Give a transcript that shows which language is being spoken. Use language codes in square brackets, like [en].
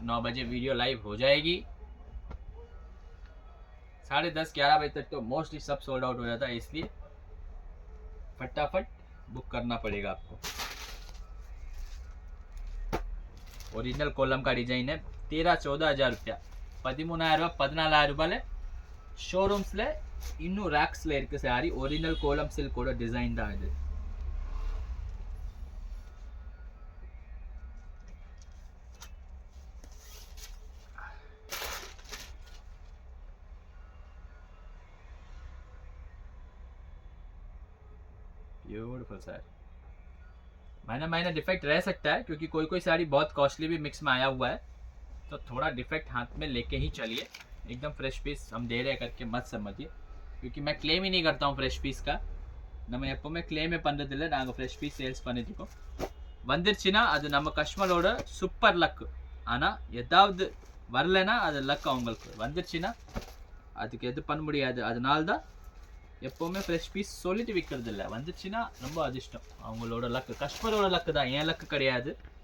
[hi] 9 बजे video live हो जाएगी. 10:30-11 बजे तक तो मोस्टली सब सोल्ड आउट हो जाता है, इसलिए फटाफट बुक करना पड़ेगा आपको. ओरिजिनल कोलम का डिजाइन है. 13-14 हज़ार रुपया [ta] 13,000 ரூபாய் 14,000 ரூபாயில ஷோரூம்ஸ்ல இன்னும் ரேக்ஸ்ல இருக்கு சாரி. ஒரிஜினல் கோலம் சில்கோட டிசைன் தான் இது. [hi] Beautiful sir. महीना डिफेक्ट रह सकता है क्योंकि कोई कोई साड़ी बहुत कॉस्टली भी मिक्स में आया हुआ है, तो थोड़ा डिफेक्ट हाथ में लेके ही चलिए. एकदम फ्रेश पीस हम दे रहे हैं करके मत समझिए, क्योंकि मैं क्लेम ही नहीं करता हूँ फ्रेश पीस का. [ta] நம்ம எப்போவுமே கிளைமே பண்ணுறதில்ல. நாங்கள் ஃப்ரெஷ் பீஸ் சேல்ஸ் பண்ணிட்டுருக்கோம். வந்துருச்சுன்னா அது நம்ம கஸ்டமரோட சூப்பர் லக். ஆனால் ஏதாவது வரலைன்னா அது லக் அவங்களுக்கு. வந்துருச்சுன்னா அதுக்கு எது பண்ண முடியாது. அதனால தான் எப்போவுமே ஃப்ரெஷ் பீஸ் சொல்லிட்டு விற்கிறது இல்லை. வந்துச்சுன்னா ரொம்ப அதிர்ஷ்டம், அவங்களோட லக்கு. கஸ்டமரோட லக்கு தான், ஏன் லக்கு கிடையாது.